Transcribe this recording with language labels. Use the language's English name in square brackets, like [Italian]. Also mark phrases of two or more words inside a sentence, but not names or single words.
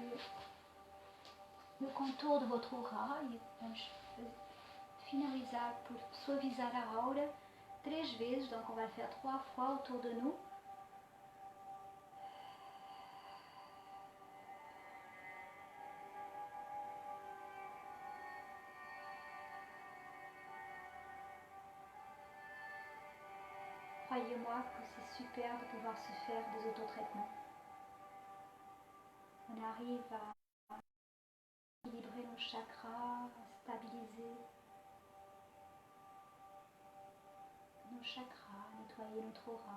[French] le contour de votre aura [Portuguese] e vamos finalizar por suavizar a aura 3 vezes, [French] donc on va le faire 3 fois autour de nous. Croyez-moi que c'est super de pouvoir se faire des autotraitements. On arrive à équilibrer nos chakras, à stabiliser nos chakras, nettoyer notre aura.